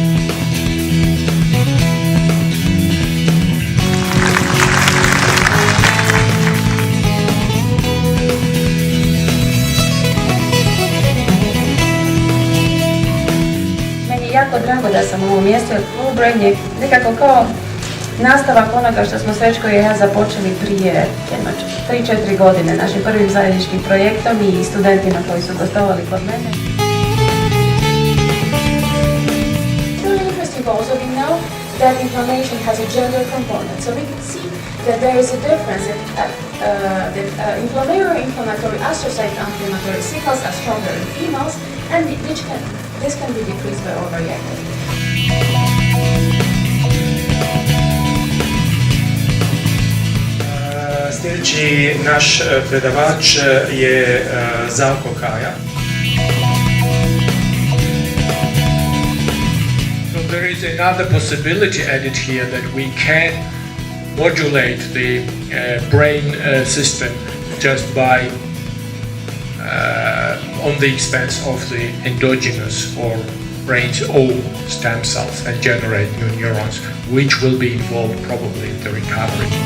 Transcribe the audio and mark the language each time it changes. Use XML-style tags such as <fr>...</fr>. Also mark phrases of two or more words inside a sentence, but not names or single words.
<hr>Meni je jako drago da sam u ovom mjestu, jer GlowBrain je nekako kao nastavak onoga što smo Srećko i ja započeli prije 3-4 godine našim prvim zajedničkim projektom i studentima koji su gostovali kod mene.</hr> <en>It's really interesting also we know that inflammation has a gender component, so we can see that there is a difference that inflammatory astrocyte inflammatory signals are stronger in females, and this can be decreased by overreactivity.</en> <hr>Sljedeći naš predavač je Zaal Kokaia.</hr> <en>So there is another possibility added here that we can modulate the brain system just by on the expense of the endogenous or brain's own stem cells and generate new neurons, which will be involved probably in the recovery.</en>